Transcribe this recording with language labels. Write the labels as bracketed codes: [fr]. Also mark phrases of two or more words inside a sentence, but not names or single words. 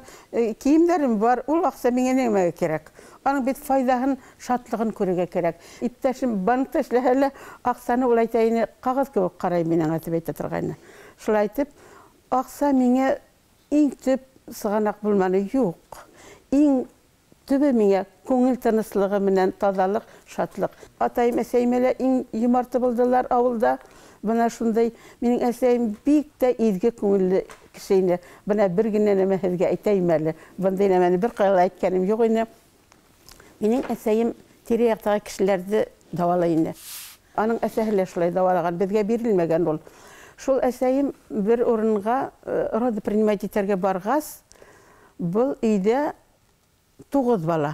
[tt] Киемнәрем бар, ул акча миңа нәмәгә кирәк. Аның бит файдаһын, шатлыгын күрергә кирәк. Иптәшем банкта эшләһәле, акчаны ул әйтәйне кагыз кебек карай минең атып әйтә торганы. Шулай итеп, акча миңа иң төп сыганак булманы юк. Иң төбе миңа күңел тынычлыгы менән тазалык, шатлык. Атайым, әсәйем әле иң юмарты булдылар авылда. Бына шундай минең әсәйем бик тә изге күңелле кеше иде. Бына бер генә нәмә һеҙгә әйтәйем әле. Бындай нәмәне бер кайда әйткәнем юк иде. Минең әсәйем тирә-яктагы кешеләрне давалай иде. Аның әсәһе лә шулай давалаган, безгә бирелмәгән ул. Шул әсәйем бер урынга [ru] роды принимать [tt] итәргә баргас, был өйдә 9 бала.